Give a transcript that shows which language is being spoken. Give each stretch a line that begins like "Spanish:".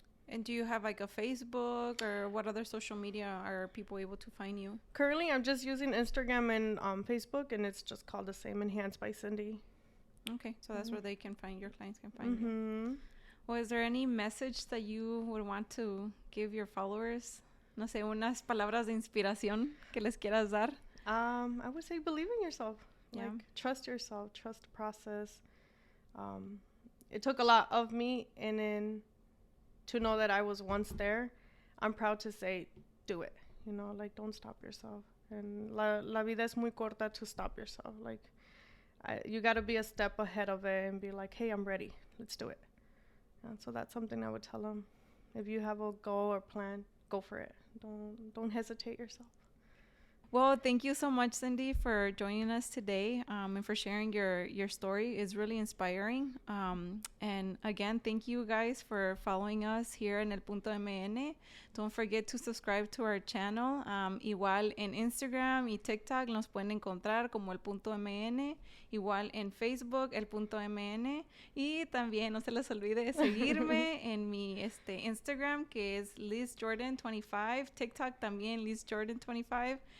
English: And do you have like a Facebook, or what other social media are people able to find you? Currently, I'm just using Instagram and Facebook, and it's just called the same, Enhanced by Cindy. Okay, so that's where they can find, your clients can find you. Well, is there any message that you would want to give your followers?
Spanish: No sé, unas palabras de inspiración que les quieras dar.
English: I would say believe in yourself. Yeah. Like, trust yourself, trust the process. It took a lot of me, and then to know that I was once there, I'm proud to say, do it. You know, like, don't stop yourself.
Spanish: And la vida es muy corta
English: to stop yourself. Like, you got to be a step ahead of it and be like, hey, I'm ready. Let's do it. And so that's something I would tell them. If you have a goal or plan, go for it. Don't hesitate yourself. Well, thank you so much, Cindy, for joining us today, and for sharing your story. It's really inspiring. And again, thank you guys for following us here in El Punto MN. Don't forget to subscribe to our channel.
Spanish: Igual en Instagram y TikTok nos pueden encontrar como El Punto MN. Igual en Facebook, El Punto MN. Y también no se les olvide seguirme en mi Instagram, que es LizJordan25. TikTok también LizJordan25.